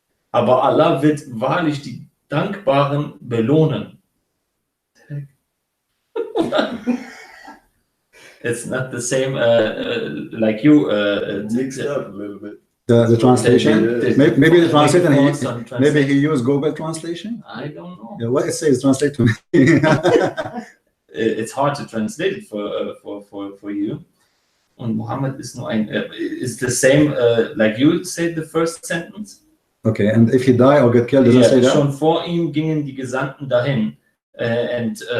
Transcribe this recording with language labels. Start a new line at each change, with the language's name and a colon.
German: Aber Allah wird wahrlich die Dankbaren belohnen.
English: It's not the same like you. Mixed up a little bit. The translation, maybe the translation, maybe he used Google translation. I don't know. Yeah, what it says, translate to me. It's hard to translate it for you. Und Muhammad is no is the same like you said the first sentence. Okay, and if he die or get killed, does it say that?
German: Schon vor ihm gingen die Gesandten dahin, and